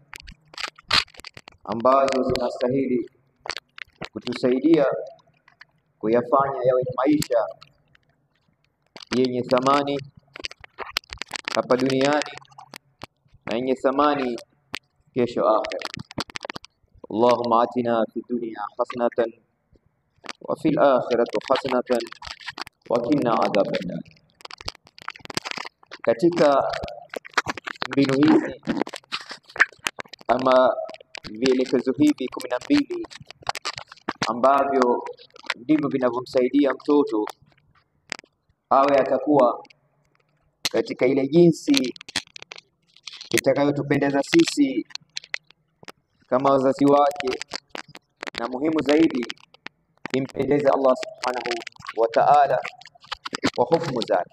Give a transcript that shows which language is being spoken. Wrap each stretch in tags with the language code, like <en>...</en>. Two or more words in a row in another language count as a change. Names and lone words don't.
<sw>ambazo zinastahili kutusaidia kuyafanya yawe maisha yenye thamani hapa duniani na yenye thamani kesho akhera.</sw> <ar>اللهم آتنا في الدنيا حسنة وفي الآخرة حسنة وقنا عذاب النار.</ar> <sw>Katika mbinu hizi ama vielekezo hivi 12 ambavyo ndivyo vinavyomsaidia mtoto awe atakuwa katika ile jinsi itakayotupendeza sisi kama wazazi wake, na muhimu zaidi impendeze Allah</sw> <ar>سبحانه وتعالى</ar> <sw>kwa hukumu zake.</sw>